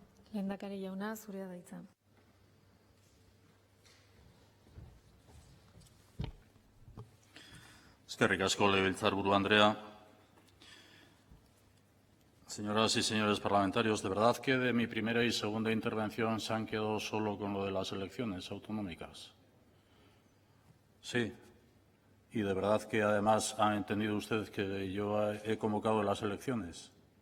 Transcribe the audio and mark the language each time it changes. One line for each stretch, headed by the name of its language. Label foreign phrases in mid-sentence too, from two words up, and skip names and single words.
Basque: Lehendakari jauna, zurea da hitza. Eskerrik asko, legebiltzarburu Andrea.
Spanish: Señoras y señores parlamentarios, ¿de verdad que de mi primera y segunda intervención se han quedado solo con lo de las elecciones autonómicas? Sí. ¿Y de verdad que además han entendido ustedes que yo he convocado las elecciones?